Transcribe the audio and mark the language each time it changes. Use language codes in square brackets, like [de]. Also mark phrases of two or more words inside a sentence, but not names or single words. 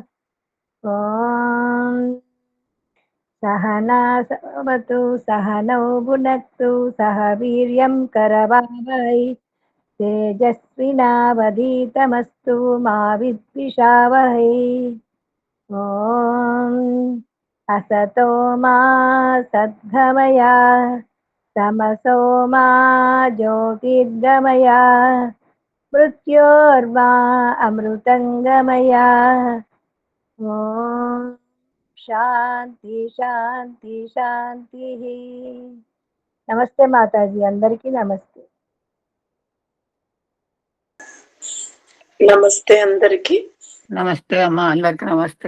[sa] ఓం సహనా భవతు సహనౌ భునక్తు సహ వీర్యం కరవావహై తేజస్వినావధీతమస్తు మా విద్విషావహై. ఓం असतो मा सद्गमय तमसो मा ज्योतिर्गमय मृत्योर्मा अमृतङ्गमय. ఓం శాంతి శాంతి శాంతి. [te] నమస్తే మాతాజీ, అందరికీ నమస్తే. నమస్తే అందరికి. నమస్తే అమ్మా, అందరికి నమస్తే.